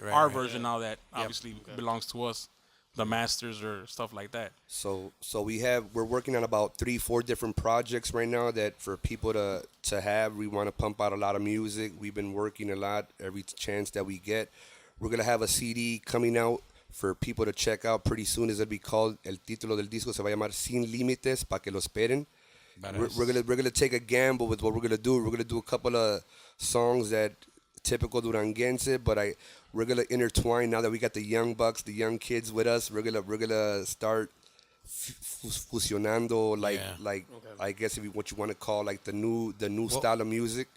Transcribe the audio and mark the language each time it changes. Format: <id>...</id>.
<en>our version now that obviously belongs to us. the masters or stuff like that. So we're working on about 3-4 different projects right now that for people to have. We want to pump out a lot of music. We've been working a lot every chance that we get. We're gonna have a CD coming out for people to check out pretty soon. It'll be called,</en> <es>el título del disco se va a llamar Sin Límites, para que lo esperen.</es> <en>We're gonna take a gamble with what we're gonna do. We're gonna do a couple of songs that typical Duranguense, but we're gonna intertwine now that we got the young bucks, the young kids with us. We're gonna start fusionando like I guess if what you want to call like the new style of music.</en>